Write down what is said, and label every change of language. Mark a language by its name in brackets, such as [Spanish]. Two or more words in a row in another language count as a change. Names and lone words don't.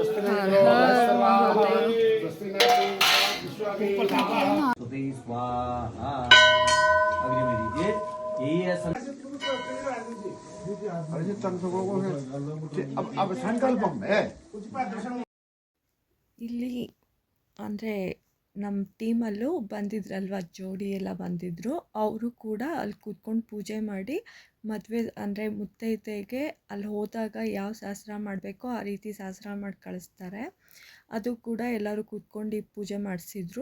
[Hindi] हर हर महादेव. सुते स्वाहा अग्नि में दीजिए यही है अब संकल्प में [Kannada] ಇಲ್ಲಿ ಅಂದರೆ ನಮ್ಮ ಟೀಮಲ್ಲೂ ಬಂದಿದ್ರಲ್ವ ಜೋಡಿ ಎಲ್ಲ ಬಂದಿದ್ದರು. ಅವರು ಕೂಡ ಅಲ್ಲಿ ಕೂತ್ಕೊಂಡು ಪೂಜೆ ಮಾಡಿ ಮದುವೆ ಅಂದರೆ ಮುತ್ತೈದೆಗೆ ಅಲ್ಲಿ ಹೋದಾಗ ಯಾವ ಶಾಸ್ತ್ರ ಮಾಡಬೇಕೋ ಆ ರೀತಿ ಶಾಸ್ತ್ರ ಮಾಡಿ ಕಳಿಸ್ತಾರೆ. ಅದು ಕೂಡ ಎಲ್ಲರೂ ಕೂತ್ಕೊಂಡು ಪೂಜೆ ಮಾಡಿಸಿದ್ರು.